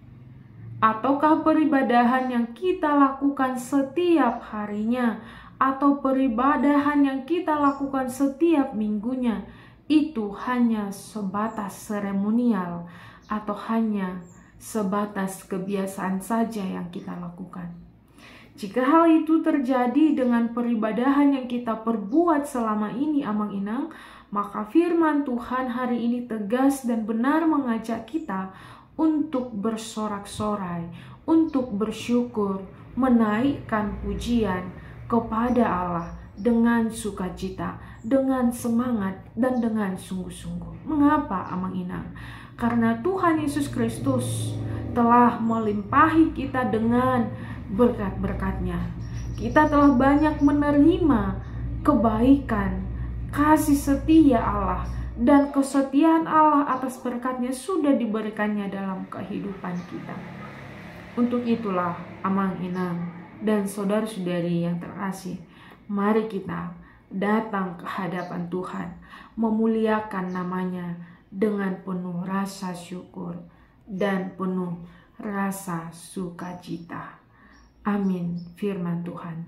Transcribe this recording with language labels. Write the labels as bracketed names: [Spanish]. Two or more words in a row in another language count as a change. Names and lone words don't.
[Indonesian] Ataukah peribadahan yang kita lakukan setiap harinya, atau peribadahan yang kita lakukan setiap minggunya, itu hanya sebatas seremonial, atau hanya sebatas kebiasaan saja yang kita lakukan. Jika hal itu terjadi dengan peribadahan yang kita perbuat selama ini, amang-inang, maka firman Tuhan hari ini tegas dan benar mengajak kita untuk bersorak-sorai, untuk bersyukur, menaikkan pujian kepada Allah dengan sukacita, dengan semangat, dan dengan sungguh-sungguh. Mengapa, amang-inang? Karena Tuhan Yesus Kristus telah melimpahi kita dengan berkat-berkat-Nya. Kita telah banyak menerima kebaikan, kasih setia Allah, dan kesetiaan Allah atas berkat-Nya sudah diberikannya dalam kehidupan kita. Untuk itulah, amang-inang dan saudara-saudari yang terkasih, mari kita datang ke hadapan Tuhan, memuliakan nama-Nya dengan penuh rasa syukur dan penuh rasa sukacita. Amin. Firman Tuhan.